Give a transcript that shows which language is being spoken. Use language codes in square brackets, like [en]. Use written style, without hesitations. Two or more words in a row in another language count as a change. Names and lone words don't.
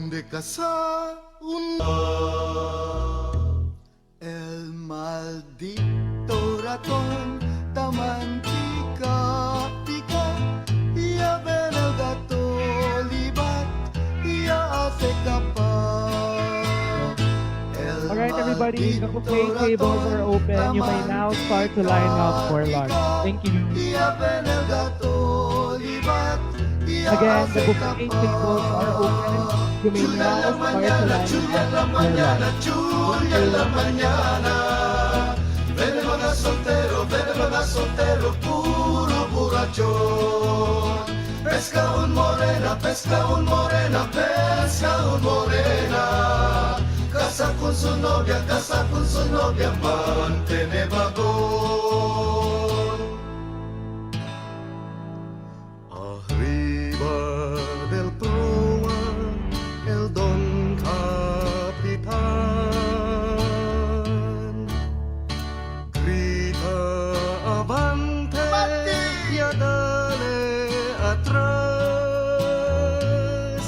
[cbk] El maldito ratón tamantica pica, ya ven el gato libat, ya hace capaz. [en] All right, everybody, the buffet tables are open. You may now start to line up for lunch. Thank you. Again, the buffet tables are open. You may now start to line up for lunch. [cbk] Vene mga soltero, puro burachón. Pesca un morena, casa con su novia, mantene vagón. Arriba del proa, el don capitán grita avante, ya dale atrás.